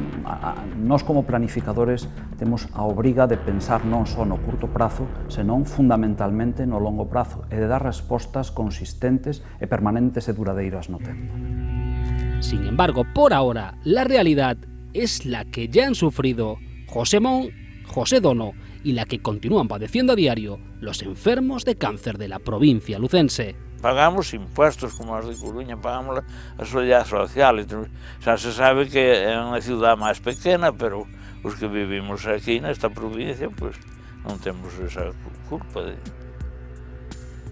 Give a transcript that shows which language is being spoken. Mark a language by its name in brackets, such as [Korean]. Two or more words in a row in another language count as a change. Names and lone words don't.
[Galician] nós como planificadores temos a obriga de pensar non só no curto prazo, senón fundamentalmente no longo prazo e de dar respostas consistentes e permanentes e duradeiras no tempo. [Spanish] Sin embargo, por ahora, la realidad es la que ya han sufrido José Mon, José Dono y la que continúan padeciendo a diario los enfermos de cáncer de la provincia lucense. [Galician] Pagamos impuestos como os de Coruña, pagamos a seguridade social. Xa se sabe que é unha ciudad máis pequena, pero os que vivimos aquí nesta provincia, pois non temos esa culpa.